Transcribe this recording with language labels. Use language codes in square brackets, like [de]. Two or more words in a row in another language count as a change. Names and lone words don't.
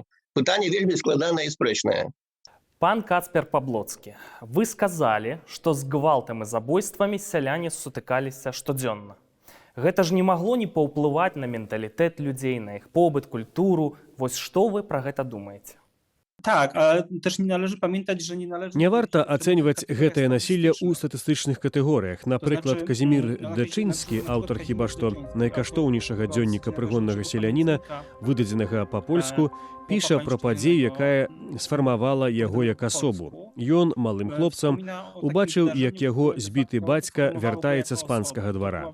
[be] Пытанне вельмі складанае і спрэчнае. Пан Кацпер Паблоцкі, вы сказалі, што з гвалтам і забойствамі сяляне сутыкаліся штодзённа. Гэта ж не магло не паўплываць на менталітэт людзей, на іх побыт, культуру. Вось што вы пра гэта думаеце? Так, [pl] ale też nie należy pamiętać, że nie należy... [be] Не варта ацэньваць гэтае насілле ў статыстычных катэгорыях. Напрыклад, Казімір Дачынскі, аўтар хіба што найкаштоўнейшага дзённіка прыгоннага селяніна, выдадзенага па-польску, піша пра падзею, якая сфармавала яго як асобу. Ён, малым хлопцам, убачыў, як яго збіты бацька вяртаецца з панскага двара.